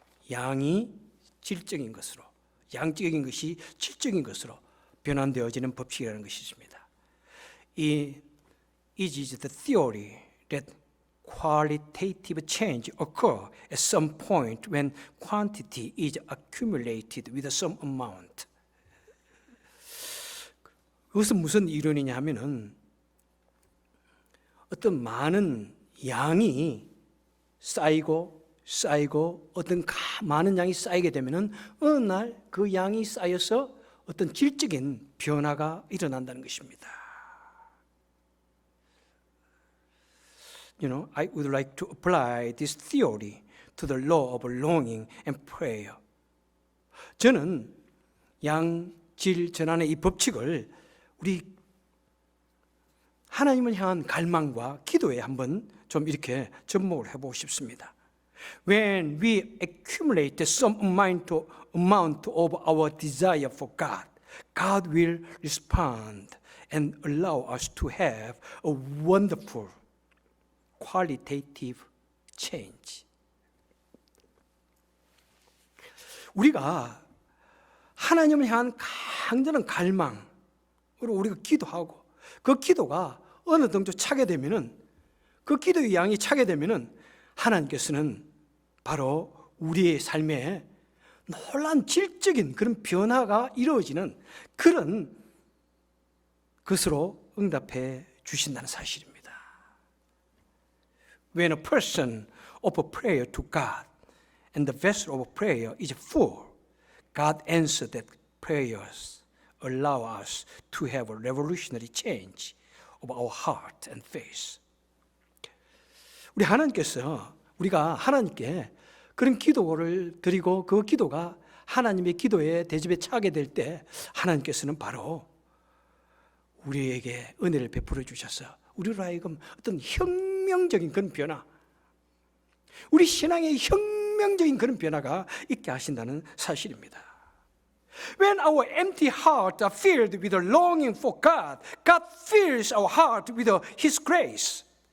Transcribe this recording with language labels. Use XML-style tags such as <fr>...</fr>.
<ko>양이 질적인 것으로, 양적인 것이 질적인 것으로 변환되어지는 법칙이라는 것이 있습니다.</ko> <en>It is the theory that qualitative change occur at some point when quantity is accumulated with some amount.</en> <ko>그것은 무슨 이론이냐 하면은 어떤 많은 양이 쌓이고 어떤 많은 양이 쌓이게 되면은 어느 날 그 양이 쌓여서 어떤 질적인 변화가 일어난다는 것입니다.</ko> <en>You know, I would like to apply this theory to the law of longing and prayer.</en> <ko>저는 양질 전환의 이 법칙을 우리 하나님을 향한 갈망과 기도에 한번 좀 이렇게 접목을 해보고 싶습니다.</ko> <en>When we accumulate some amount of our desire for God, God will respond and allow us to have a wonderful qualitative change.</en> <ko>우리가 하나님을 향한 강렬한 갈망으로 우리가 기도하고 그 기도가 어느 정도 차게 되면은 그 기도의 양이 차게 되면은 하나님께서는 바로 우리의 삶에 놀라운 질적인 그런 변화가 이루어지는 그런 것으로 응답해 주신다는 사실입니다.</ko> <en>When a person offers prayer to God and the vessel of prayer is full, God answers that prayers allow us to have a revolutionary change of our heart and face.</en> <ko>우리 하나님께서 우리가 하나님께 그런 기도를 드리고 그 기도가 하나님의 기도의 대접에 차게 될 때 하나님께서는 바로 우리에게 은혜를 베풀어 주셔서 우리로 하여금 어떤 혁명적인 그런 변화, 우리 신앙의 혁명적인 그런 변화가 있게 하신다는 사실입니다.</ko> <en>When our empty hearts are filled with a longing for God, God fills our heart with His grace.</en>